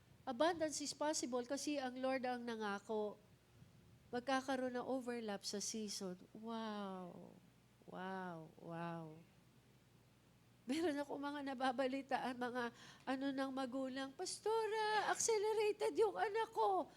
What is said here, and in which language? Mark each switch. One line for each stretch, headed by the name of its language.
English: Abundance is possible
Filipino: kasi ang Lord ang nangako. Magkakaroon ng overlap sa season. Wow! Wow! Wow! Meron ako mga nababalitaan, mga ng magulang, Pastora, accelerated yung anak ko.